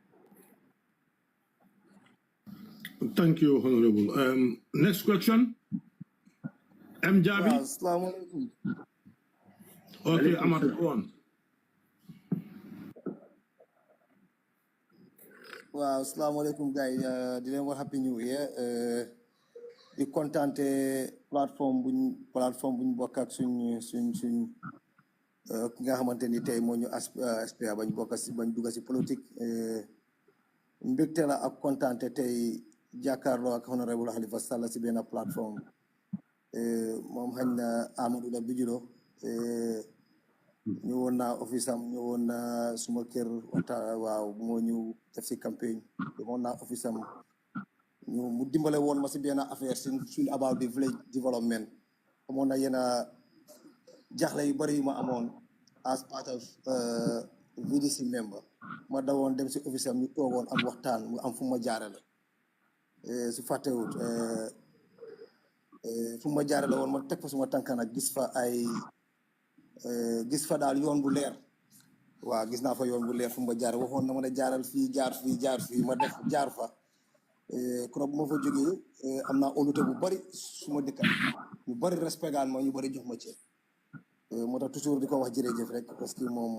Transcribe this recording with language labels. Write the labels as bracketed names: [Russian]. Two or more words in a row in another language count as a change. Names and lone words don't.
[English] Thank you, Honorable. Next question. M. Jabi. [Arabic] Assalamu alaikum. [English] Okay, Ahmad, go on. Wow, [Arabic] assalamu alaikum, [English] guys. [Wolof] Di leen wax [English] happy new year. [Wolof] Di kontante platform buñ bokk ak suñ ki nga xamante ni tey moo ñu SPA bañ bokk si bañ dugg si politique. Mbégte la ak kontante tey jàkkaarloo ak Honorable Halifa Sallah si benn plateforme. Moom xañ na Amadou la Bijilo. ñëwoon naa office am ñëwoon naa suma kër waxtaan waaw moo ñu def si campagne ñëwoon naa office am ñu mu dimbale woon ma si benn affaire suñ [English] about the village development [Wolof] amoon na yenn jaxle yu bari yu ma amoon [English] as part of VDC member [Wolof] ma dawoon dem si office am ñu toogoon am waxtaan mu am fu ma jaarale su fàttewut fu ma jaarale woon ma teg fa suma tànka nag gis fa daal yoon bu leer waaw gis naa fa yoon bu leer fu ma jaar waxoon na ma ne jaaral fii jaar fii ma def jaar fa kon bu ma fa jógee am naa óolute bu bari su ma dëkkat ñu bari respect gaan ma ñu bari jox ma ci moo tax toujours di ko wax jërëjëf rek [French] parce que